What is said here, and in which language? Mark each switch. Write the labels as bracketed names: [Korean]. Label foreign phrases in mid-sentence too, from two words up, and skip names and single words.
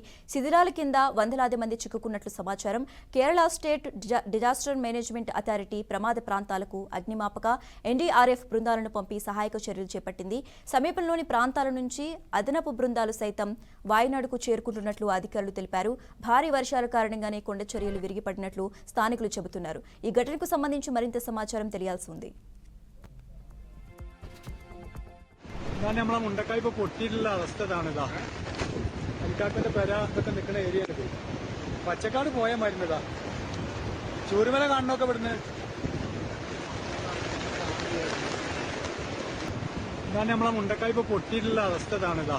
[Telugu] శిథిలాల కింద వందలాది మంది చిక్కుకున్నట్లు సమాచారం. కేరళ స్టేట్ డిజాస్టర్ మేనేజ్మెంట్ అథారిటీ ప్రమాద ప్రాంతాలకు అగ్నిమాపక, ఎన్డీఆర్ఎఫ్ బృందాలను పంపి సహాయక చర్యలు చేపట్టింది. సమీపంలోని ప్రాంతాల నుంచి అదనపు బృందాలు సైతం వాయనాడుకు చేరుకుంటున్నట్లు అధికారులు తెలిపారు. భారీ వర్షాల కారణంగానే కొండ చర్యలు విరిగిపడినట్లు స్థానికులు చెబుతున్నారు. ఈ ఘటనకు సంబంధించి మరింత సమాచారం తెలియాల్సి ఉంది. [Malayalam] നമ്മളെ മുണ്ടക്കായ് ഇപ്പൊ പൊട്ടിയിട്ടുള്ള അവസ്ഥ ഇതാണിതാ. അരിക്കാട്ടിന്റെ പെര ഇതൊക്കെ നിൽക്കുന്ന ഏരിയ ആണ്. പച്ചക്കാട് പോയ മരുന്നതാ. ചൂരുമല കാണണമൊക്കെ ഇവിടുന്ന് നമ്മളെ മുണ്ടക്കായ് ഇപ്പൊ പൊട്ടിയിട്ടുള്ള അവസ്ഥ ഇതാണിതാ.